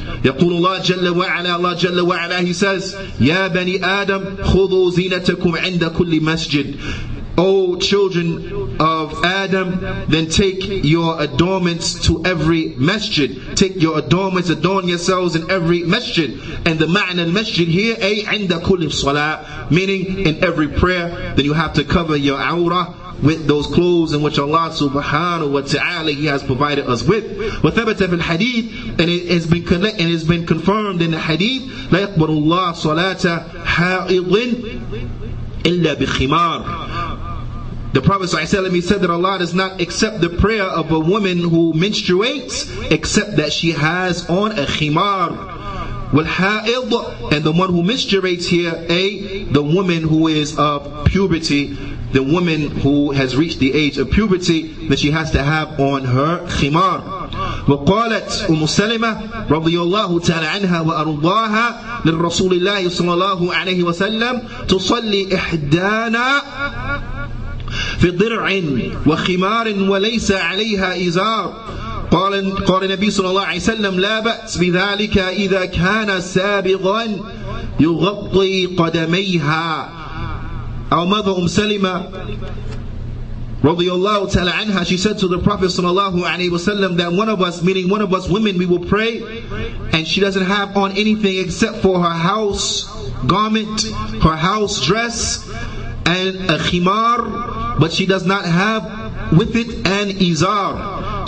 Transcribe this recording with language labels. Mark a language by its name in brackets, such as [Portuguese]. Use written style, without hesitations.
[Arabic] يقول الله جل وعلا, Allah جل وعلا, [English] He says, [Arabic] يا بني آدم خذوا زينتكم عند كل مسجد, [English] O children of Adam, then take your adornments to every masjid. Take your adornments, adorn yourselves in every masjid. And the ma'na al-masjid here, [Arabic] ay inda kulli salah, [English] meaning in every prayer, then you have to cover your awra with those clothes in which Allah subhanahu wa ta'ala, He has provided us with. [Arabic] وَثَبَتَ فِي الْحَدِيثِ, [English] and it has been confirmed in the hadith, [Arabic] لَا يَقْبَلُ اللَّهُ صَلَاةَ حَائِضٍ إِلَّا بِخِمَارٍ. [English] The Prophet ﷺ, he said that Allah does not accept the prayer of a woman who menstruates except that she has on a khimar. وَالْحَائِض, and the one who menstruates here, the woman who is of puberty, the woman who has reached the age of puberty, that she has to have on her khimar. [Arabic] وقالت أم سلمة رضي الله تعالى عنها وأرضاها للرسول الله صلى الله عليه وسلم تصلي إحدانا في ضرع وخمار وليس عليها إزار. قال النبي صلى الله عليه وسلم لا بأس بذلك إذا كان سابغا يغطي قدميها. [English] Our mother Salima radiyallahu ta'ala anha, she said to the Prophet sallallahu alaihi wasallam that one of us, meaning one of us women, we will pray and she doesn't have on anything except for her house garment, her house dress, and a khimar, but she does not have with it an izar.